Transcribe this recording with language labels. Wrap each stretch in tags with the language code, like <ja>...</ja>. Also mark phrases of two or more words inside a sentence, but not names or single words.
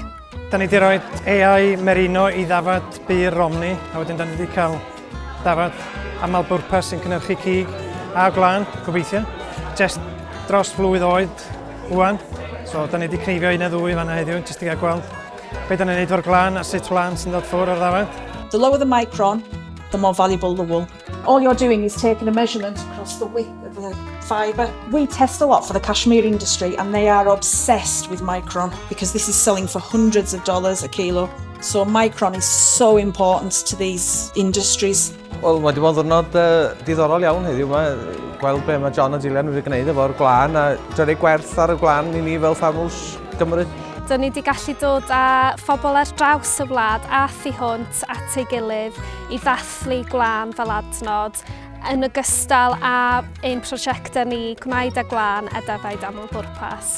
<cy>Da ni wedi rhoi AI Merino i ddafad byr Romney, a wedyn da ni wedi cael ddafad aml bwrpas sy'n cynhyrchu cig a gwlan, gobeithio. Jyst dros flwydd oed wwan, so da ni wedi cneifio un neu ddwy fanna heddiw, jyst i gael gweld be da ni'n neud fo'r gwlan a sut wlan sy'n dod ffwrdd o'r ddafad.</cy> <en>The lower the micron, the more valuable the wool. All you're doing is taking a measurement across the width of the fibre. We test a lot for the cashmere industry and they are obsessed with micron because this is selling for hundreds of dollars a kilo. So micron is so important to these industries.</en> <cy>Wel, wedi bod yn ddiwrnod diddorol iawn heddiw yma. Gweld be mae John a Gillian wedi gwneud efo'r gwlan a rhoi gwerth ar y gwlan i ni fel ffarmwrs Cymru. Dyn ni wedi gallu dod â phobl ar draws y wlad a thu hwnt at ei gilydd i ddathlu gwlan fel adnod yn ogystal â ein prosiectau ni Gwnaed a Gwlan a defaid aml bwrpas.</cy>